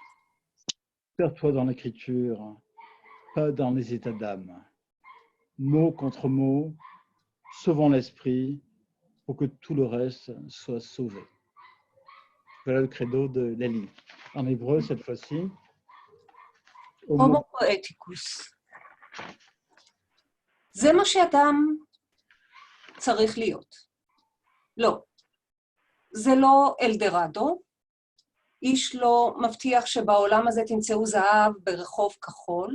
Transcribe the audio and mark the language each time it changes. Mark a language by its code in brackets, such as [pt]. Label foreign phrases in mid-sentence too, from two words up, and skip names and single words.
[fr] Perds-toi dans l'écriture, pas dans les états d'âme. Mot contre mot, sauvons l'esprit pour que tout le reste soit sauvé. Voilà le credo de Lely. En hébreu, cette fois-ci. [he] הומו פואטיקוס. זה מה שאדם צריך להיות. לא. זה לא אלדרדו. איש לא מבטיח שבעולם הזה תמצאו זהב ברחוב כחול.